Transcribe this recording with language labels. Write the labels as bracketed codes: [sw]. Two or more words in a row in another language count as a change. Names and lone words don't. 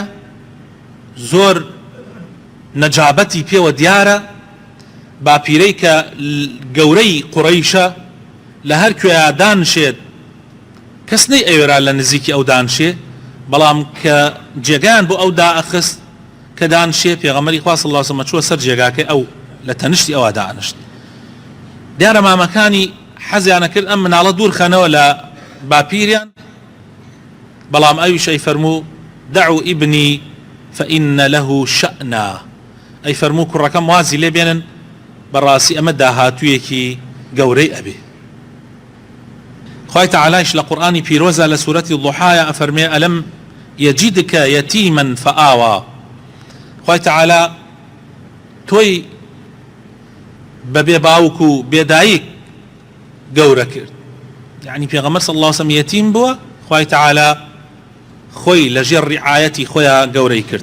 [ckb] زۆر نەجابەتی پێوە دیارە، باپیرەی کە گەورەی قوڕەیشە، لە هەر کوێیە دانشێت کەس نەی ئەوێرا لە نزیکی ئەو دانشێ، بەڵام کە جێگایان بۆ ئەو دائەخست کە دانشێ، پێغەمبەری خوا [ar] صلی الله علیه و سلم [ckb] چووە سەر جێگاکەی ئەو لە تەنیشتی ئەوە دانشت. دیارە مامەکانی حەزیانە کرد ئەم مناڵە دوور خەنەوە لە باپیریان، بەڵام ئەویش ئەی فەرموو [ar] دعوا ابني فإن له شأنا، [ckb] ئەی فەرموو کوڕەکەم وازی لێ بێنن بەڕاستی ئەمە داهاتوویەکی گەورەی ئەبێ. خوای تەعالایش لە قورئانی پیرۆزە لە سوورەتی ضوحایە ئەفەرمێ [ar] ئەلەم یەجیدکە یەتیمەن فەئاوا، [ckb] خوای تەعالا تۆی بەبێ باوک و بێدایک گەورە کرد، یعنی پێغەمبەر [ar] صلی الله علیه و سلم [ckb] یەتیم بووە، خوای تەعالا خۆی لەژێر ڕیعایەتی خۆیان گەورەی کرد.